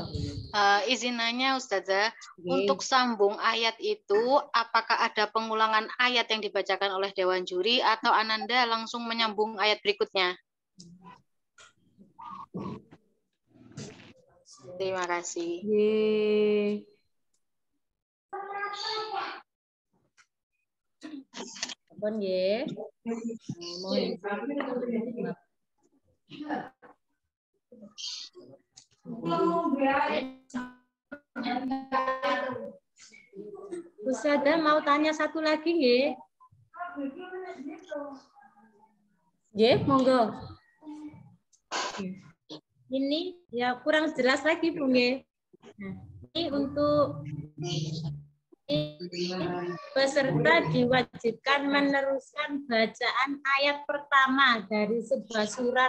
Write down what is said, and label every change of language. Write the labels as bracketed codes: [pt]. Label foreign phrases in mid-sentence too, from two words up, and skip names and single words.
[id] Izin nanya Ustazah, untuk sambung ayat itu apakah ada pengulangan ayat yang dibacakan oleh Dewan Juri atau Ananda langsung menyambung ayat berikutnya? Terima kasih. [jv] Sampun nggih. [id] Ustazah mau tanya satu lagi nggih? [jv] Nggih, monggo. [id] Ini ya kurang jelas lagi, Bu nggih. Nah, ini untuk peserta diwajibkan meneruskan bacaan ayat pertama dari sebuah surat.